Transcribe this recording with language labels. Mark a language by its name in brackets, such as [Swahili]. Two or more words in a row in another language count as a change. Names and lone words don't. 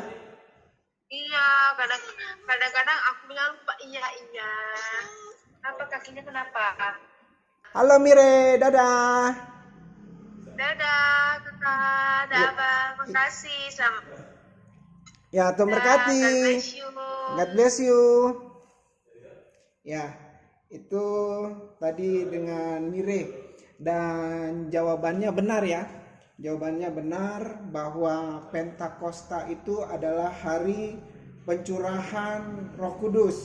[Indonesian] Iya, kadang-kadang aku bilang lupa. Iya. Apa kakinya kenapa? Halo Mire, dadah. Dadah, Kakak. Dadah, makasih. Selamat. Ya, Tuhan berkati. [English] God bless you. God bless you. [Indonesian] Ya, itu tadi dengan Mire. Dan jawabannya benar ya. Jawabannya benar bahwa Pentakosta itu adalah hari pencurahan Roh Kudus.